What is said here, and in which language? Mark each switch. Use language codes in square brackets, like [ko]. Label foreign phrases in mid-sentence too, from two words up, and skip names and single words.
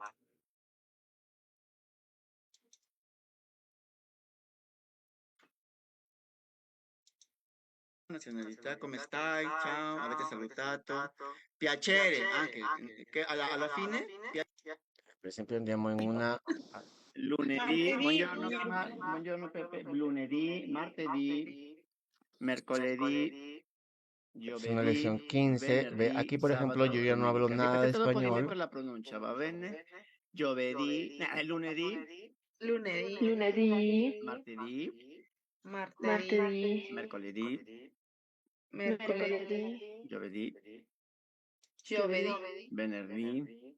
[it] nazionalità, come stai? Ciao, avete salutato? Piacere, anche che alla fine, per esempio andiamo in una lunedì, buongiorno Pepe, lunedì, martedì, mercoledì, [es] es una lección 15. Ve, aquí por ejemplo yo ya no hablo nada de español. [it] Per la pronuncia, va bene? Giovedì, lunedì, Lunedì. Lunedì, martedì, Martedì. mercoledì, Mercoledì. giovedì, Giovedì. venerdì,